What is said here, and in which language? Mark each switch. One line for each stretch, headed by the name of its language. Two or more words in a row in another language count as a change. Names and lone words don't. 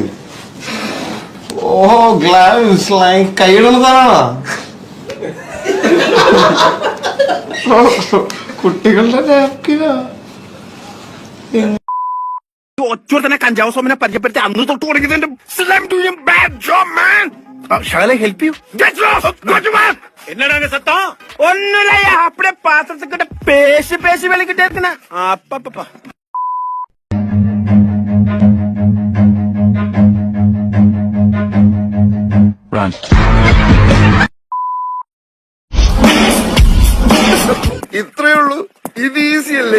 Malayalam: ഓ, ഗ്ലൗസ് കൈയിടുന്നതാണോ? കുട്ടികളുടെ നാപ്കിനാ. ഒറ്റ കഞ്ചാവ് സോമനെ പരിചയപ്പെടുത്തി അന്ന് തൊട്ട് തുടങ്ങിയതിന്റെ
Tamil: என்னடா சத்தம்? ஒன்னும் இல்லையா, அப்படியே பாத்திரத்துக்கிட்ட பேசி பேசி வெளிக்கிட்டே இருக்குண்ணா. அப்பப்பா
Malayalam: ഇത്രയേ ഉള്ളൂ. ഇത് ഈസി അല്ലേ?